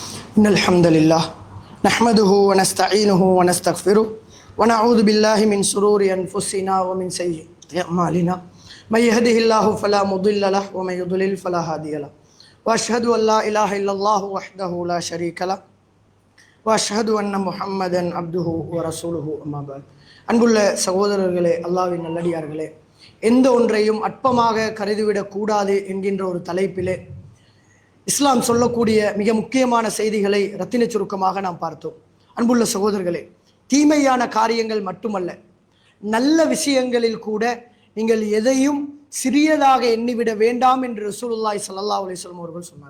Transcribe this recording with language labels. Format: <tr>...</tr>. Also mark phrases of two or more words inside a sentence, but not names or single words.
<ar>إن الحمد لله نحمده ونستعينه ونستغفره ونعوذ بالله من شرور أنفسنا ومن سيئات أعمالنا من يهده الله فلا مضل له ومن يضلل فلا هادي له وأشهد أن لا إله إلا الله وحده لا شريك له وأشهد أن محمدا عبده ورسوله أما بعد.</ar> <ta>அன்புள்ள சகோதரர்களே, அல்லாஹ்வின் நல்லடியார்களே, எந்த ஒன்றையும் அற்பமாக கருதிவிடக் கூடாது என்கின்ற ஒரு தலைப்பிலே இஸ்லாம் சொல்லக்கூடிய மிக முக்கியமான செய்திகளை ரத்தின சுருக்கமாக நாம் பார்த்தோம். அன்புள்ள சகோதரர்களே, தீமையான காரியங்கள் மட்டுமல்ல, நல்ல விஷயங்களில் கூட நீங்கள் எதையும் சிறியதாக எண்ணிவிட வேண்டாம் என்று</ta> <ar>رسول الله صلى الله عليه وسلم</ar> <ta>அவர்கள் சொன்னார்.</ta>